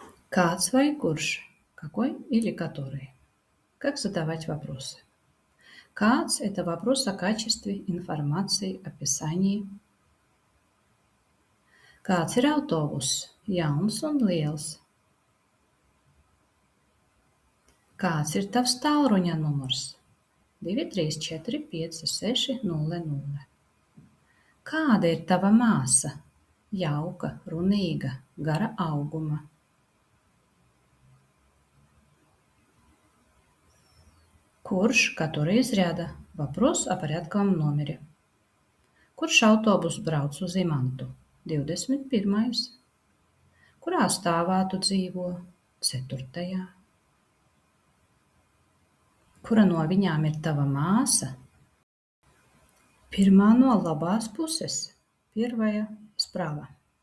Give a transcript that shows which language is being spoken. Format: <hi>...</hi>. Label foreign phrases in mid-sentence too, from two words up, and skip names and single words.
<lv>Kāds vai kurš?</lv> <ru>Какой или который? Как задавать вопросы? Kāds – это вопрос о качестве информации, описании.</ru> <lv>Kāds ir autobuss? Jauns un liels. Kāds ir tavs tālruņa numurs? 2345600. Kāda ir tava māsa? Jauka, runīga, gara auguma. Kurš,</lv> <ru>который из ряда? Вопрос о порядковом номере.</ru> <lv>Kurš autobus brauc uz Imantu? 21. Kurā stāvā tu dzīvo? 4. Kura no viņām ir tava māsa? Pirmā no labās puses.</lv> <ru>Первая справа.</ru>